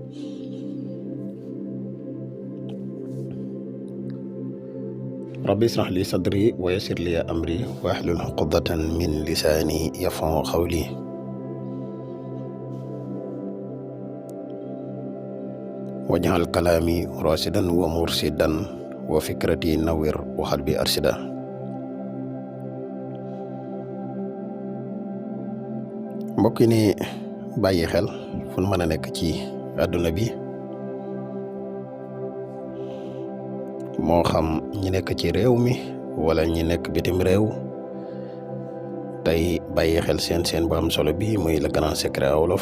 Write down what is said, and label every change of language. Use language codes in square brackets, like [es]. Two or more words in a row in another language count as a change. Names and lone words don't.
[ar] ربي اشرح لي صدري ويسر لي أمري واحلل عقدة من لساني يفقهوا قولي. واجعل كلامي راشدا ومرشدا وفكرتي نوّر وقلبي أرشدا. [wo] mbokk yi ni bàyyi xel fu nu mën a nekk ci àdduna bi moo xam ñi nekk ci réew mi wala ñi nekk bitim réew tey bàyyi xel seen bu am solo bi muy [fr] le grand secret [wo] wolof.